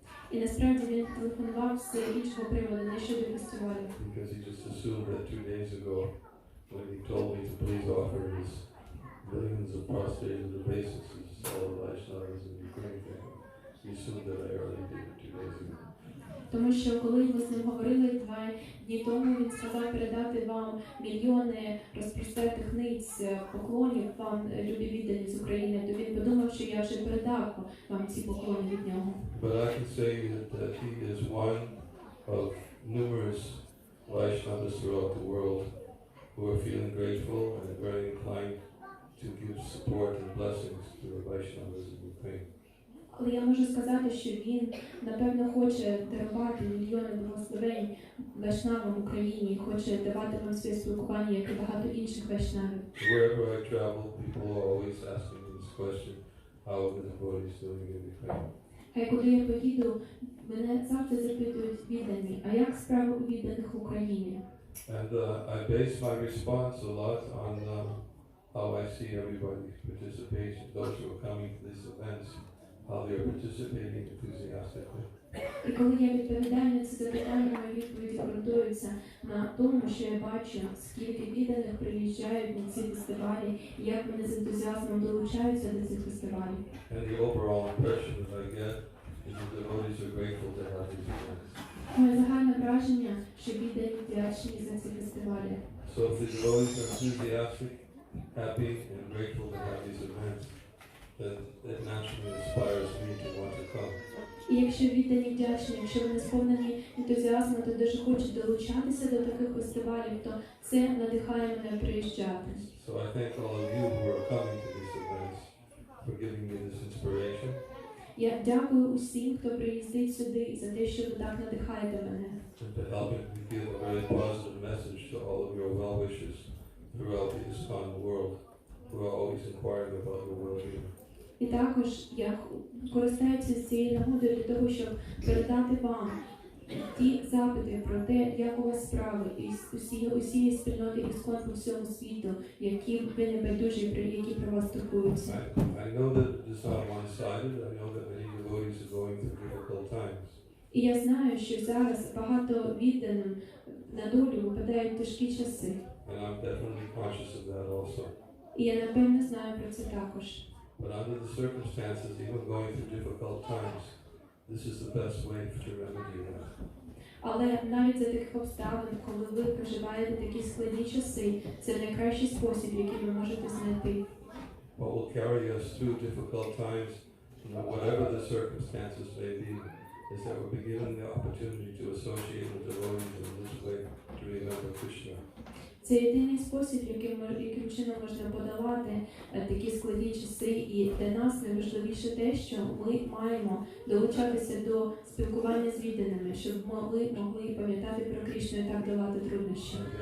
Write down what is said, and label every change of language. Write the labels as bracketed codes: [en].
[uk] І насправді він телефонував з іншого приводу, не щодо фестивалю. [en] Because he just assumed that 2 days ago, when he told me to please offer his billions of prostrated obeisances to all the Vaishnavas in Ukraine, he assumed that I already did it 2 days ago. [uk] Тому що коли ми з ним говорили 2 дні тому, він сказав передати вам мільйони розпростертих ниць поклонів вам, любі віддані з України, то він подумав, що я вже передав вам ці поклони від нього. [en] But I can say that he is one of numerous Vaishnavas throughout the world who are feeling grateful and very inclined to give support and blessings to the Vaishnavas in Ukraine. [uk] Але я можу сказати, що він, напевно, хоче дарувати мільйони благословень вайшнавам в Україні, хоче давати вам своє спілкування, як і багато інших вайшнавів. [en] Wherever I travel, people are always asking me this question, how are the devotees doing in Ukraine? [uk] А коли я поїду, мене завжди запитують віддані, а як справи у відданих в Україні? [en] And I base my response a lot on how I see everybody's participation, those who are coming to these events. How they are participating enthusiastically. [uk] І коли я відповідаю на ці запитання, мої відповіді ґрунтуються на тому, що я бачу, скільки відданих приїжджають на ці фестивалі, і як вони з ентузіазмом долучаються до цих фестивалів. [en] And the overall impression that I get is that the devotees are grateful to have these events. [uk] Моє загальне враження, що віддані вдячні за ці фестивалі. [en] So if the devotees are enthusiastic, happy, and grateful to have these events, then it naturally inspires me to want to come. [uk] І якщо віддані вдячні, якщо вони сповнені ентузіазму, то дуже хочуть долучатися до таких фестивалів, то це надихає мене приїжджати. [en] So I thank all of you who are coming to these events for giving me this inspiration. [uk] Я дякую усім, хто приїздить сюди, за те, що ви так надихаєте мене. [en] And to helping me give a very positive message to all of your well-wishers throughout the ISKCON world who are always inquiring about your well-being. [uk] І також я користуюся цією нагодою для того, щоб передати вам ті запити про те, як у вас справи із усієї спільноти ISKCON по всьому світу, які ви не байдужі, які про вас турбуються. [en] I know that it is not one-sided. I know that many devotees are going through difficult times. [uk] І я знаю, що зараз багато відданим на долю випадають тяжкі часи. [en] And I'm definitely conscious of that also. [uk] І я напевно знаю про це також. [en] But under the circumstances, even going through difficult times, this is the best way to remedy that. [uk] Але навіть за таких обставин, коли ви проживаєте такі складні часи, це найкращий спосіб, який ви можете знайти. [en] What will carry us through difficult times, whatever the circumstances may be, is that we'll be given the opportunity to associate with devotees in this way to remember Krishna. [uk] Це єдиний спосіб, яким чином можна подолати такі складні часи, і для нас найважливіше те, що ми маємо долучатися до спілкування з відданими, щоб ми могли пам'ятати про Кришну і так долати труднощі.